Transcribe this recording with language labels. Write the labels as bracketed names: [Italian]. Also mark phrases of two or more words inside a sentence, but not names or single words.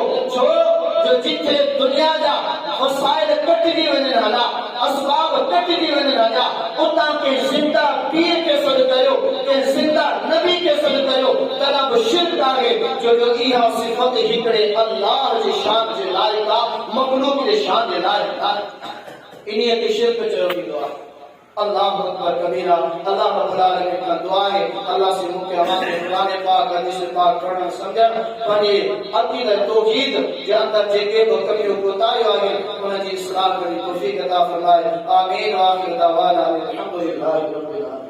[Sindhi] छो जो जिथे दुनिया जा वसाइल कटिजी वञनि हला, असबाब कटिजी वञनि हला, उतां के ज़िंदा पीर खे सॾु कयो, के ज़िंदा नबी खे सॾु कयो, तॾहिं बि शिरक आहे। छो जो इहा सिफ़त हिकिड़े अल्लाह जी शान जे लाइक़ आहे, मख़लूक जे शान जे लाइक़ आहे। इन्हीअ खे शिरक चयो वेंदो आहे। [Arabic] الله أكبر كبيرا. [Sindhi] अल्लाह [Arabic] رب العالمين [Hindi] का दुआ है अल्लाह से मुख्य हमारे [Sindhi] कुरान पाक हदीस पाक पढ़ण समझण पंहिंजे अक़ीदत तौहीद जे अंदर जेके बि कमियूं कोताहियूं आहिनि उन जी इस्लाह करी तौफ़ीक़ अता फरमाए। आमीन। [Arabic] آخر دعوانا الحمد لله رب العالمين.